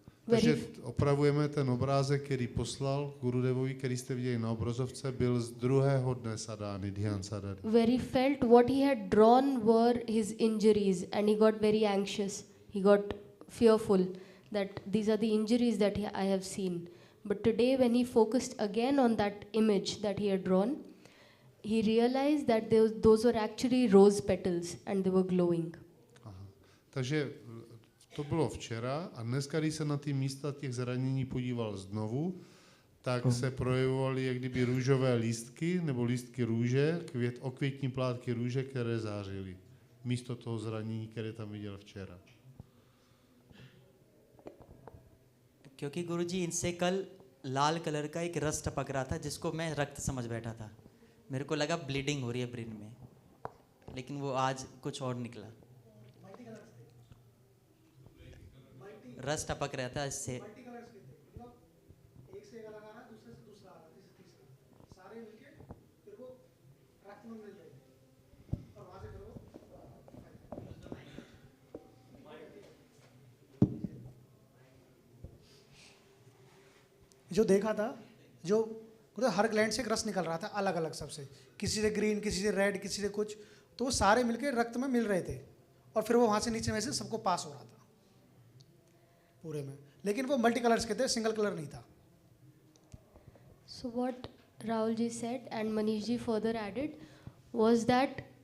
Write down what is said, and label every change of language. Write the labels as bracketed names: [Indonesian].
[Czech] Takže opravujeme ten obrázek, který poslal Gurudevovi, který jste viděli na obrazovce, byl z druhého dne sadány, Dhyan Sadhany. [English] Where he felt what he had drawn were his injuries and he got very anxious. He got fearful that these are the injuries that I have seen. But today when he focused again on that image that he had drawn, he realized that those were actually rose petals and they were glowing. Aha. [Czech] Takže to bylo včera a dneska, když se na ty místa těch zranění podíval znovu, tak se projevovaly jak kdyby růžové lístky nebo lístky růže, okvětní plátky růže, které zářily. Místo toho zranění, které tam viděl včera. [Hindi] क्योंकि गुरुजी इनसे कल लाल colour का एक रस टपक रहा था जिसको मैं रक्त समझ बैठा था. मेरे को लगा ब्लीडिंग हो रही है ब्रेन में, लेकिन वो आज कुछ और निकला. रस टपक रहा था इससे. जो देखा था, जो मतलब हर ग्लैंड से एक रस निकल रहा था अलग अलग सबसे, किसी से ग्रीन, किसी से रेड, किसी से कुछ, तो वो सारे मिलके रक्त में मिल रहे थे और फिर वो वहाँ से नीचे में से सबको पास हो रहा था पूरे में. लेकिन वो मल्टी कलर्स के थे, सिंगल कलर नहीं था. [English] So what Rahul ji said and Manish ji further added was that